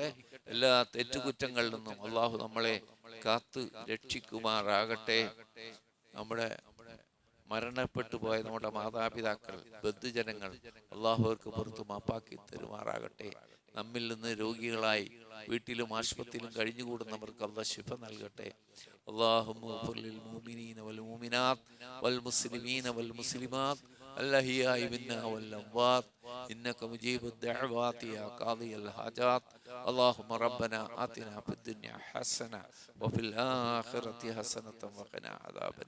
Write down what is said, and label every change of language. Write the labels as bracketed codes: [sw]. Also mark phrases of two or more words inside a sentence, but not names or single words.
[ml] എല്ലാ തെറ്റുകുറ്റങ്ങളിൽ നിന്നും അള്ളാഹു നമ്മളെ കാത്ത് രക്ഷിക്കുമാറാകട്ടെ. നമ്മുടെ മരണപ്പെട്ടു പോയ നമ്മുടെ മാതാപിതാക്കൾ, ബന്ധുജനങ്ങൾ, അള്ളാഹു അവർക്ക് പുറത്തു മാപ്പാക്കി തരുമാറാകട്ടെ. നമ്മിൽ നിന്ന് രോഗികളായി വീട്ടിലും ആശുപത്രിയിലും കഴിഞ്ഞുകൂടുന്നവർക്ക് അള്ളാഹ് ശിഫ നൽകട്ടെ. [ar] اللهم اغفر للمؤمنين والمؤمنات والمسلمين والمسلمات الأحياء منا والأموات إنك مجيب الدعوات يا قاضي الحاجات. اللهم ربنا آتنا في الدنيا حسنة وفي الآخرة حسنة وقنا عذاب النار.